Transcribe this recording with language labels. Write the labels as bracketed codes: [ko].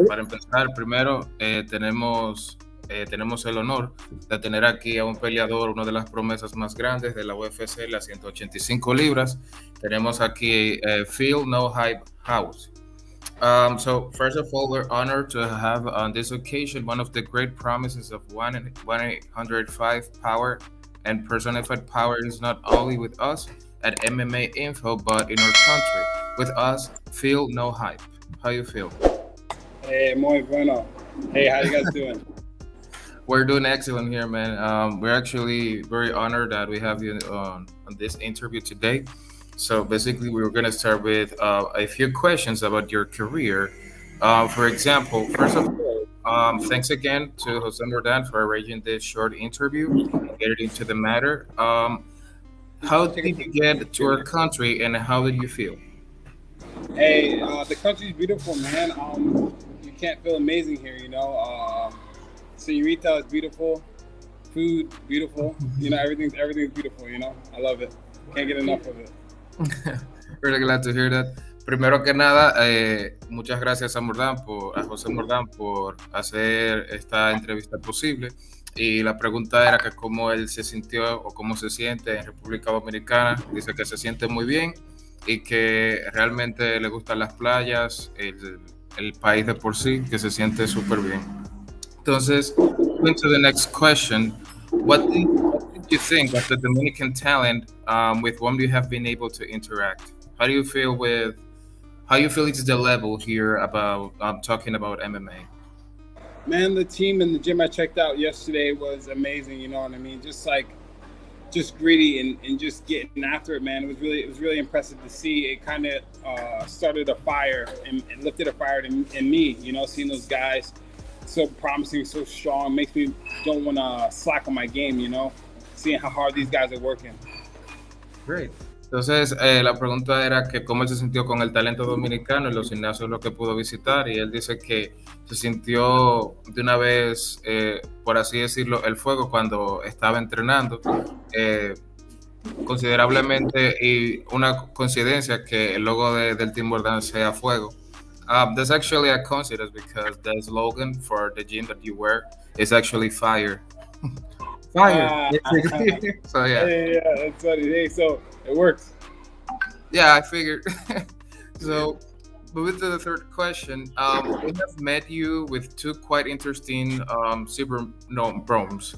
[es] Para empezar, primero tenemos el honor de tener aquí a un peleador, una de las promesas más grandes de la UFC, las 185 libras. Tenemos aquí Phil No Hype Hawes. [en] So first of all, we're honored to have on this occasion one of the great promises of 1-805 Power, and personified power is not only with us at MMA Info, but in our country. With us, Phil No Hype. How you feel? Hey, [es] muy bueno. [en] Hey, how you guys doing? We're doing excellent here, man. We're actually very honored that we have you on this interview today. So basically, we were going to start with a few questions about your career. For example, first of all, thanks again to Jose Mordan for arranging this short interview and getting into the matter. How did you get to our country and how did you feel? Hey, the country's beautiful, man. You can't feel amazing here, you know. Señorita is beautiful, food beautiful. You know, everything's beautiful. You know, I love it. Can't get enough of it. Really glad to hear that. [es] Primero que nada, muchas gracias a José Mordán por hacer esta entrevista posible. Y la pregunta era que cómo él se sintió o cómo se siente en República Dominicana. Dice que se siente muy bien y que realmente le gustan las playas, el país de por sí, que se siente súper bien. [en] Entonces, going to the next question, what did you think of the Dominican talent with whom you have been able to interact? How you feel it's the level here about talking about MMA? Man, the team in the gym I checked out yesterday was amazing. You know what I mean? Just greedy and just getting after it, man. It was really impressive to see. It kind of started a fire and lifted a fire in me. You know, seeing those guys so promising, so strong, makes me don't want to slack on my game. You know, seeing how hard these guys are working. Great. [es] Entonces, la pregunta era que cómo él se sintió con el talento dominicano en los gimnasios lo que pudo visitar, y él dice que se sintió de una vez, por así decirlo, el fuego cuando estaba entrenando, eh, considerablemente, y una coincidencia que el logo del Team Bordan sea fuego. [en] That's actually a coincidence because the slogan for the gym that you wear is actually fire. Fire. Ah, So yeah. yeah, that's funny. Hey, so it works. Yeah, I figured. So, moving to the third question, we have met you with two quite interesting super no broms.